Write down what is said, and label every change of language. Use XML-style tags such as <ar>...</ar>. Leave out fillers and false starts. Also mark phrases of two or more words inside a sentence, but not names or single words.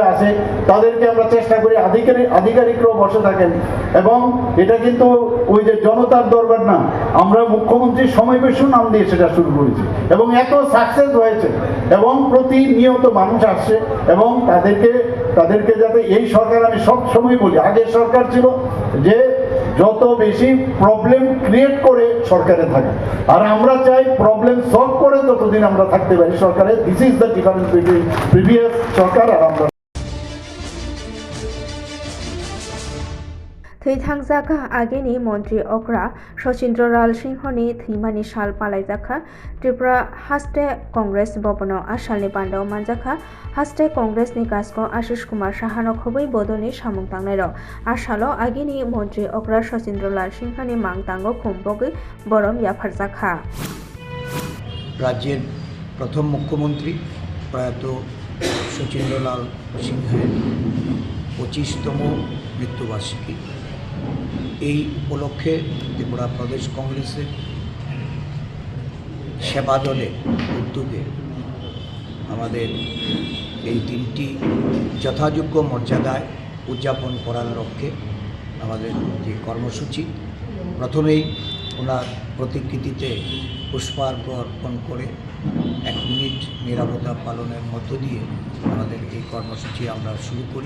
<bn>আছে, তাদেরকে আমরা চেষ্টা করি, আধিকারিকরাও বসে থাকেন এবং এটা কিন্তু ওই যে জনতার দরবার না, আমরা মুখ্যমন্ত্রীর সমাবেশও নাম দিয়ে সেটা শুরু করেছি এবং এত সাকসেস হয়েছে এবং প্রতিনিয়ত মানুষ আসছে এবং তাদেরকে যাতে এই সরকার, আমি সব সময় বলি আগের সরকার ছিল যে যত বেশি</bn> <en>problem create</en> <bn>করে সরকারে থাকে, আর আমরা চাই</bn> <en>problem solve</en> <bn>করে ততদিন আমরা থাকতে পারি সরকারে।</bn> <en>This is the difference between previous</en> <bn>সরকার আর আমরা।</bn> <trp>थैथांजाखा आगेनि मन्त्री अक्रा सचिन्द्र लाल सिंहनि थैमानि साल पालायजाखा त्रिपुरा हास्टे कंग्रेस भवनाव आसालनि बान्दाव मानजाखा हास्टे कंग्रेसनि कास्को आशिष कुमार साहानो खबै बदलनि सामुं तांनायरो आसालो आगेनि मन्त्री अक्रा सचिन्द्र लाल सिंहनि मांगतांगो खुम्बगै बरम याफारजाखा।</trp> <bn>রাজ্যের প্রথম মুখ্যমন্ত্রী প্রয়াত সচিন্দ্রলাল সিংহের 25তম মৃত্যুবার্ষিকী এই উপলক্ষে ত্রিপুরা প্রদেশ কংগ্রেসের সেবা দলের উদ্যোগে আমাদের এই দিনটি যথাযোগ্য মর্যাদায় উদযাপন করার লক্ষ্যে আমাদের যে কর্মসূচি, প্রথমেই ওনার প্রতিকৃতিতে পুষ্পার্ঘ অর্পণ করে 1 মিনিট নীরবতা পালনের মধ্য দিয়ে আমাদের এই কর্মসূচি আমরা শুরু করি।</bn>